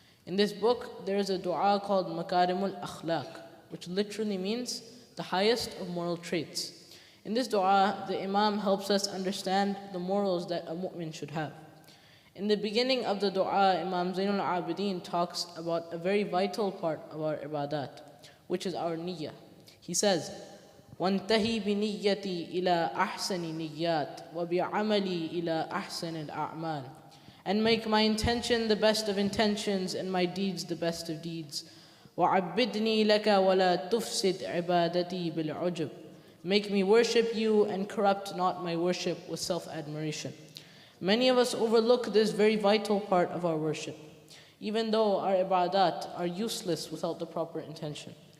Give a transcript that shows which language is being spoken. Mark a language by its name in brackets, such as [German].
[English] In this book, there is a dua called Makarimul Akhlaq, which literally means the highest of moral traits. In this dua, the Imam helps us understand the morals that a mu'min should have. In the beginning of the dua, Imam Zayn al-Abideen talks about a very vital part of our ibadat, which is our niyyah. He says, [Arabic] وَانْتَهِي بِنِيَّتِي إِلَىٰ أَحْسَنِ نِيَّاتِ وَبِعَمَلِي إِلَىٰ أَحْسَنِ الْأَعْمَالِ. [English] And make my intention the best of intentions and my deeds the best of deeds. [Arabic] وَعَبِّدْنِي لَكَ وَلَا تُفْسِدْ عِبَادَتِي بِالْعُجُبِ. [English] Make me worship you and corrupt not my worship with self-admiration. Many of us overlook this very vital part of our worship, even though our ibadat are useless without the proper intention.